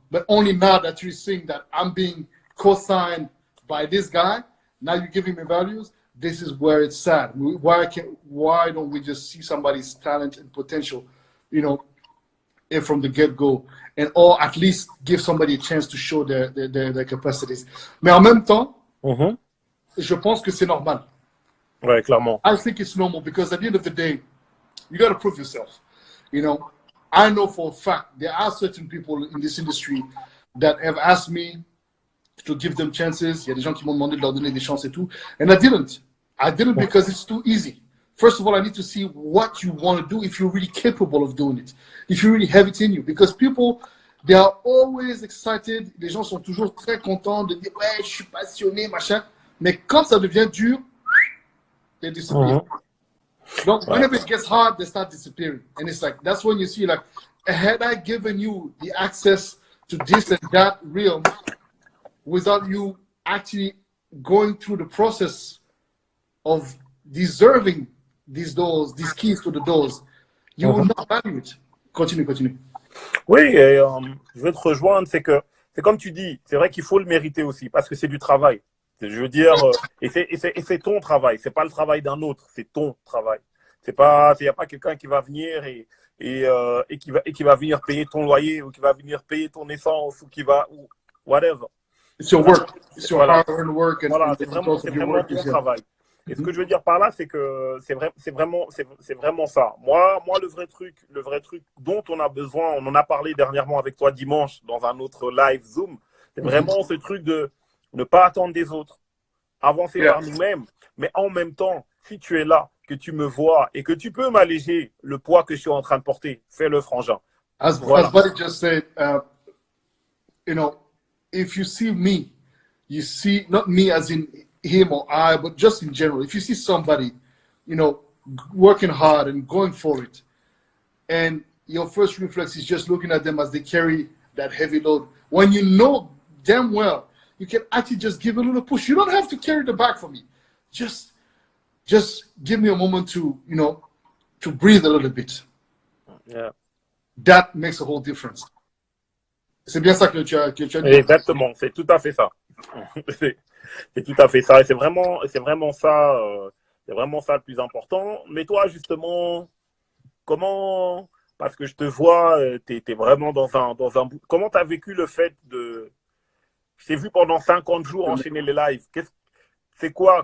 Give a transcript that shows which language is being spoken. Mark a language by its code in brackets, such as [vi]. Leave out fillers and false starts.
[en] But only now that you're seeing that I'm being co-signed by this guy, now you're giving me values. This is where it's sad. Why don't we just see somebody's talent and potential, from the get-go, or at least give somebody a chance to show their capacities. [fr] Mais en même temps, je pense que c'est normal. Ouais, clairement. [en] I think it's normal because at the end of the day, you got to prove yourself. I know for a fact there are certain people in this industry that have asked me to give them chances. [fr] Il y a des gens qui m'ont demandé de leur donner des chances et tout. [en] And I didn't. I didn't because it's too easy. First of all, I need to see what you want to do, if you're really capable of doing it, if you really have it in you. Because people, they are always excited. [fr] Les gens sont toujours très contents de dire « Ouais, je suis passionné, machin. » Mais quand ça devient dur, [en] they disappear. Donc, whenever it gets hard, they start disappearing. And it's like, that's when you see, like, had I given you the access to this and that realm without you actually going through the process of deserving these doors, these keys to the doors, you will not value it. Continue. [fr] Oui, et je veux te rejoindre, c'est comme tu dis, c'est vrai qu'il faut le mériter aussi, parce que c'est du travail. Je veux dire, et c'est ton travail, c'est pas le travail d'un autre, c'est ton travail. Il n'y a pas quelqu'un qui va venir et qui va venir payer ton loyer, ou qui va venir payer ton essence, ou whatever. [en] It's your work. It's your hard-earned work. [fr] Voilà, c'est vraiment ton travail. Et ce que je veux dire par là, c'est que c'est vraiment ça. Moi, le vrai truc dont on a besoin, on en a parlé dernièrement avec toi dimanche dans un autre live Zoom, c'est vraiment ce truc de ne pas attendre des autres, avancer par nous-mêmes. Mais en même temps, si tu es là, que tu me vois et que tu peux m'alléger le poids que je suis en train de porter, fais-le, frangin. [en] As Buddy just said, you know, if you see me, you see not me as in him or I, but just in general. If you see somebody, you know, working hard and going for it, and your first reflex is just looking at them as they carry that heavy load, when you know damn well you can actually just give a little push. You don't have to carry the bag for me. Just give me a moment to, you know, to breathe a little bit. Yeah. That makes a whole difference. [fr] C'est bien ça que tu as dit. Exactement, c'est tout à fait ça. C'est tout à fait ça. Et c'est vraiment ça, c'est vraiment ça le plus important. Mais toi, justement, comment, parce que je te vois, tu es vraiment dans un comment tu as vécu le fait de, je t'ai vu pendant 50 jours enchaîner les lives. C'est quoi?